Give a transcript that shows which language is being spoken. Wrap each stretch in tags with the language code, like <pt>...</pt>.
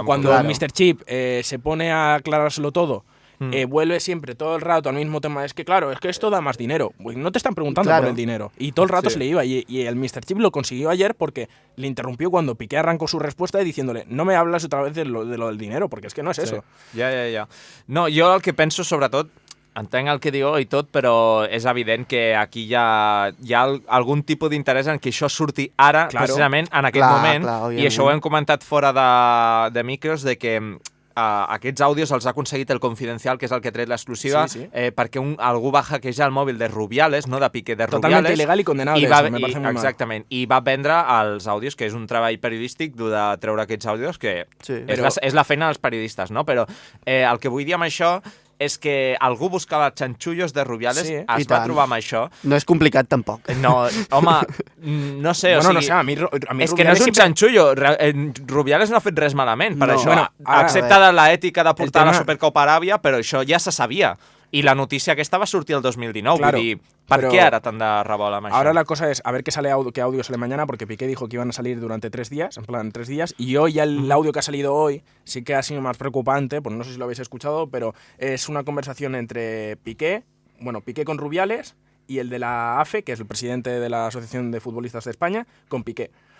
<es>O cuando Mr. Chip se pone a aclarárselo todo vuelve siempre todo el rato al mismo tema. Es que claro, es que esto da más dinero. Pues no te están preguntando Claro. por el dinero. Y todo el rato se le iba. Y el Mr. Chip lo consiguió ayer porque le interrumpió cuando Piqué arrancó su respuesta y diciéndole no me hablas otra vez de lo del dinero, porque es que no es eso. Ja.</es> <ca>No, jo el que penso, sobretot, entenc el que diu i tot, però és evident que aquí hi ha algun tipus d'interès en que això surti ara, precisament en aquest moment, i això ho hem comentat fora de micros, de que aquests àudios els ha aconseguit el Confidencial, que és el que ha tret l'exclusiva, perquè algú va hackejar el mòbil de Rubiales, no de Piqué, de Rubiales.</ca> <es>Totalmente ilegal i condenable, eso, me parece muy mal.</es> <ca>Exactament, i va vendre els àudios, que és un treball periodístic dur de treure aquests àudios, que és la feina dels periodistes, no? Però el que vull dir amb això és que algú buscava xanxullos de Rubiales, es va trobar amb això. No és complicat, tampoc. No, home, no sé, bueno, o sigui... no sé, a mi és que no és un xanxullo, Rubiales no ha fet res malament per això, excepte de l'ètica de portar la Supercopa a Aràbia, però això ja se sabia.</ca> <es>Y la noticia que va a surtir el 2019. Claro,</es> <ca>vull dir, ¿per qué ahora tan de revola amb això?</ca> <es>Ahora la cosa es a ver qué audio sale mañana, porque Piqué dijo que iban a salir durante 3 días, en plan 3 días, y hoy ya el audio que ha salido hoy sí que ha sido más preocupante, pues no sé si lo habéis escuchado, pero es una conversación entre Piqué con Rubiales y el de la AFE, que es el presidente de la Asociación de Futbolistas de España, con Piqué.</es>